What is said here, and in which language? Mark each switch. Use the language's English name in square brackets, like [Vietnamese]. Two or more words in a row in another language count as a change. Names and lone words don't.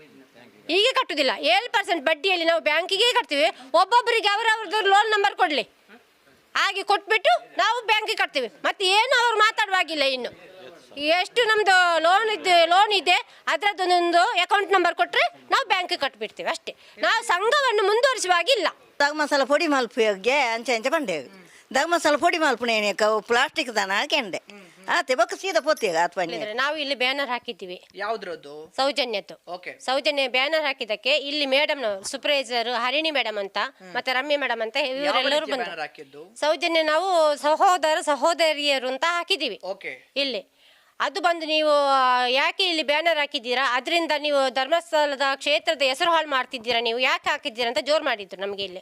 [Kannada] ಹೀಗೆ ಕಟ್ಟುದಿಲ್ಲ. 7% ಬಡ್ಡಿಯಲ್ಲಿ ನಾವು ಬ್ಯಾಂಕಿಗೆ ಕಟ್ತೀವಿ. ಒಬ್ಬೊಬ್ಬರಿಗೆ ಅವರವ್ರದ್ದು [English] loan number [Kannada] ಕೊಡ್ಲಿ, ಹಾಗೆ ಕೊಟ್ಬಿಟ್ಟು ನಾವು ಬ್ಯಾಂಕಿಗೆ ಕಟ್ತೀವಿ. ಮತ್ತೆ ಏನು ಅವ್ರು ಮಾತಾಡುವಾಗಿಲ್ಲ. ಇನ್ನು ಎಷ್ಟು ನಮ್ದು ಲೋನ್ ಇದೆ ಅದರದ್ದೊಂದು [English] account number [Kannada] ಕೊಟ್ರೆ ನಾವು ಬ್ಯಾಂಕಿಗೆ ಕಟ್ಬಿಡ್ತೀವಿ ಅಷ್ಟೇ. ನಾವು ಸಂಘವನ್ನು ಮುಂದುವರಿಸುವಾಗಿಲ್ಲ. [Tulu] ಧರ್ಮಸ್ಥಳ ಪೊಡಿ ಮಲ್ಪಿಗೆ ಅಂಚೆ ಬಂಡೆ ಧರ್ಮಸ್ಥಳ ಪೊಡಿ ಮಲ್ಪನೆ ಪ್ಲಾಸ್ಟಿಕ್ ದನ ಹಾಕೊಂಡೆ ಆತೆ ಬಕ್ಕ ಸೀದಾ ಪೋತಿಗ [Kannada] ನಾವು ಇಲ್ಲಿ ಬ್ಯಾನರ್ ಹಾಕಿದ್ದೀವಿ. ಯಾವ್ದ್ರದ್ದು? ಸೌಜನ್ಯದ್ದು. ಸೌಜನ್ಯ ಬ್ಯಾನರ್ ಹಾಕಿದಕ್ಕೆ ಇಲ್ಲಿ [English] madam supervisor [Kannada] ಹರಿಣಿ ಮೇಡಮ್ ಅಂತ ಮತ್ತೆ ರಮ್ಯ ಮೇಡಮ್ ಅಂತ ಇವರೆಲ್ಲರೂ ಬಂದು ಸೌಜನ್ಯ ನಾವು ಸಹೋದರಿಯರು ಅಂತ ಹಾಕಿದ್ದೀವಿ ಇಲ್ಲಿ. ಅದು ಬಂದು ನೀವು ಯಾಕೆ ಇಲ್ಲಿ ಬ್ಯಾನರ್ ಹಾಕಿದ್ದೀರಾ, ಅದರಿಂದ ನೀವು ಧರ್ಮಸ್ಥಳದ ಕ್ಷೇತ್ರದ ಹೆಸರು ಹಾಳು ಮಾಡ್ತಿದ್ದೀರಾ, ನೀವು ಯಾಕೆ ಹಾಕಿದ್ದೀರಾ ಅಂತ ಜೋರ್ ಮಾಡಿದ್ರು ನಮ್ಗೆ ಇಲ್ಲಿ.